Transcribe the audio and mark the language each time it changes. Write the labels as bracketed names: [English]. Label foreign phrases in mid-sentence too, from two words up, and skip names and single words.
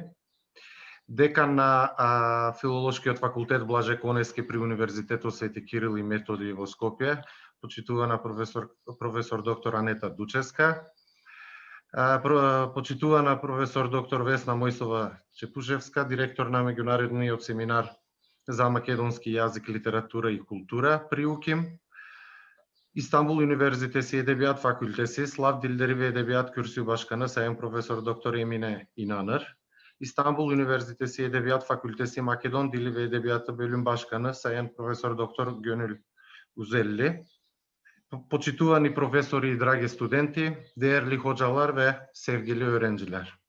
[Macedonian] Декан на Филолошкиот факултет Блаже Конески при Универзитетот Свети Кирил и Методи во Скопје, почитувана професор доктор Анета Дуческа. Почитувана професор доктор Весна Мојсова Чепушевска, директор на меѓународниот семинар за македонски јазик, литература и култура при УКИМ. [Turkish] İstanbul Üniversitesi Edebiyat Fakültesi, Slav Dilleri ve Edebiyatı Kürsü Başkanı, Sayın Profesör Doktor Emine İnanır. İstanbul Üniversitesi Edebiyat Fakültesi Makedon Dili ve Edebiyatı Bölüm Başkanı, Sayın Profesör Doktor Gönül Uzelli. [Macedonian] Почитувани професори и драги студенти, [Turkish] değerli hocalar ve sevgili öğrenciler.